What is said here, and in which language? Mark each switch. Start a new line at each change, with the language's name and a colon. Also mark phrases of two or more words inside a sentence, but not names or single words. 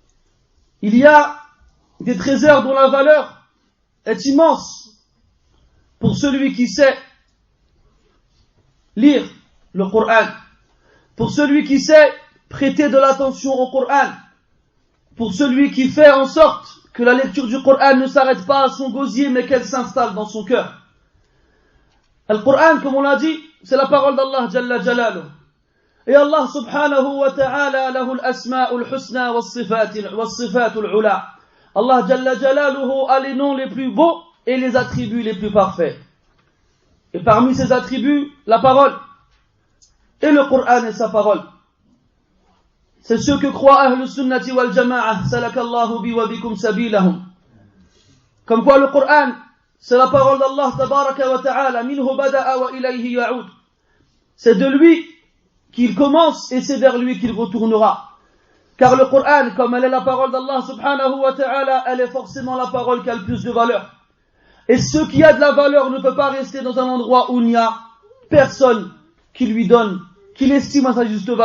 French: Il y a des trésors dont la valeur est immense pour celui qui sait lire le Coran, pour celui qui sait prêter de l'attention au Coran, pour celui qui fait en sorte que la lecture du Coran ne s'arrête pas à son gosier mais qu'elle s'installe dans son cœur. Le Coran, comme on l'a dit, c'est la parole d'Allah
Arabic: جل جلاله. Et الله سبحانه وتعالى له الأسماء الحسنى والصفات العلى.
French: Allah
Arabic: جل جلاله
French: a les noms les plus beaux et les attributs les plus parfaits. Et parmi ces attributs, la parole. Et le Coran est sa parole. C'est ce que croit
Arabic: أهل السنة والجماعة, سلك الله بي وبكم سبيلهم.
French: Comme quoi le Coran, c'est la parole d'Allah
Arabic: تبارك وتعالى, منه بدأ وإليه يعود.
French: C'est de lui qu'il commence et c'est vers lui qu'il retournera. Car le Coran, comme elle est la parole d'Allah
Arabic: سبحانه وتعالى,
French: elle est forcément la parole qui a le plus de valeur. Et ce qui a de la valeur ne peut pas rester dans un endroit où il n'y a personne qui lui donne, qui l'estime à sa juste valeur.